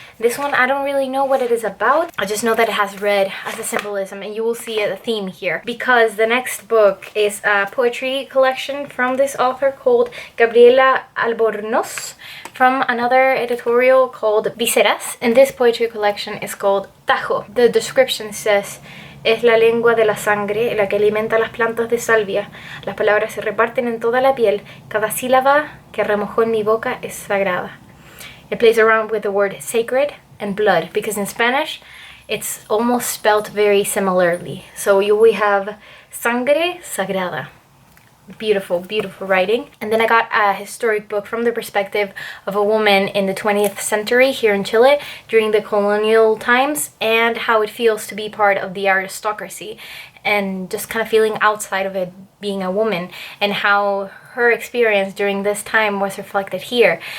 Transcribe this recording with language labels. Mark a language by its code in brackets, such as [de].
[en] This one, I don't really know what it is about. I just know that it has red as a symbolism, and you will see a theme here. Because the next book is a poetry collection from this author called Gabriela Albornoz, from another editorial called Viseras. And this poetry collection is called Tajo. The description says, [es] es la lengua de la sangre la que alimenta las plantas de salvia. Las palabras se reparten en toda la piel. Cada sílaba que remojó en mi boca es sagrada. [en] It plays around with the word sacred and blood, because in Spanish it's almost spelled very similarly. So we have [es] sangre sagrada. [en] Beautiful, beautiful writing. And then I got a historic book from the perspective of a woman in the 20th century here in Chile during the colonial times, and how it feels to be part of the aristocracy and just kind of feeling outside of it, being a woman, and how her experience during this time was reflected here.